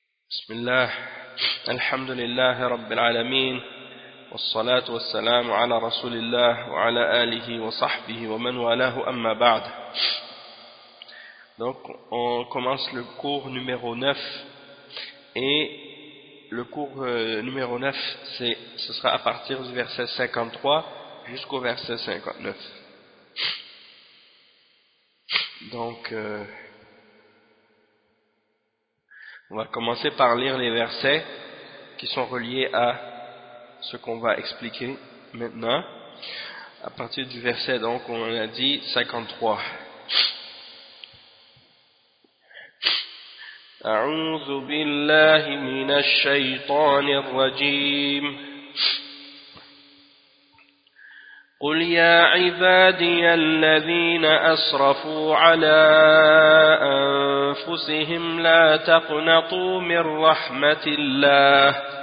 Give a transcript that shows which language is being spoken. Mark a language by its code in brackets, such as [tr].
[ar] بسم الله، الحمد لله رب العالمين، والصلاة والسلام على رسول الله وعلى آله وصحبه ومن والاه، أما بعد. [fr] Donc on commence le cours numéro 9, et le cours numéro 9 ce sera à partir du verset 53 jusqu'au verset 59. Donc on va commencer par lire les versets qui sont reliés à ce qu'on va expliquer maintenant. À partir du verset, donc, on en a dit 53. [ar] أعوذ بالله من الشيطان الرجيم قل يا عبادي الذين أسرفوا على أنفسهم لا تقنطوا من رحمة الله